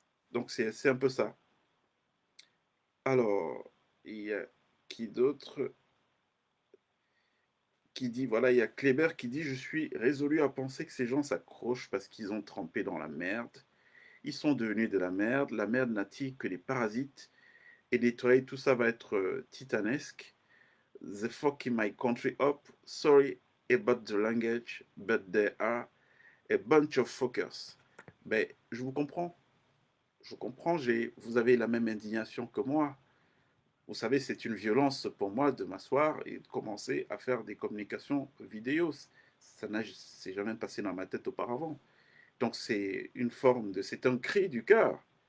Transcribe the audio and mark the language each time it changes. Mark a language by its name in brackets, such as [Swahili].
[French] Donc c'est un peu ça. Alors, il y a qui d'autre qui dit, voilà, il y a Kléber qui dit, je suis résolu à penser que ces gens s'accrochent parce qu'ils ont trempé dans la merde. Ils sont devenus de la merde n'attire que les parasites, et nettoyer tout ça va être titanesque. [English] The fucking my country up, sorry about the language, but they are a bunch of fuckers. [French] Ben, je vous comprends, vous avez la même indignation que moi. Vous savez, c'est une violence pour moi de m'asseoir et de commencer à faire des communications vidéo. Ça n'a s'est jamais passé dans ma tête auparavant. Donc c'est une forme de, c'est un cri du cœur.